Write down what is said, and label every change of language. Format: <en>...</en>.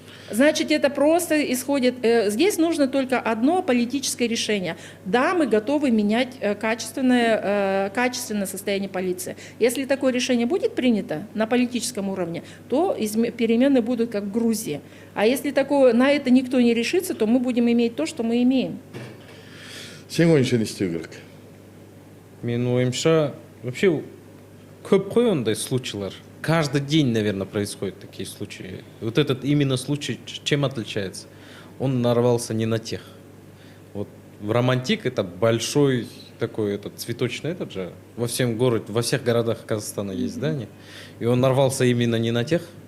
<ru>Значит, это просто исходит... Здесь нужно только одно политическое решение. Да, мы готовы менять качественное состояние полиции. Если такое решение будет принято на политическом уровне, то перемены будут как в Грузии. А если на это никто не решится, то мы будем иметь то, что мы имеем.</ru> <kk>Сен ойынша не істеу керек? Менің ойымша, вообще көп қой ондай случайлар.</kk> <ru>Каждый день, наверное, происходят такие случаи. Вот этот именно случай чем отличается? Он нарвался не на тех. Вот в Романтик это большой такой цветочный этот же. Во всех городах Казахстана есть здания. И он нарвался именно не на тех.</ru>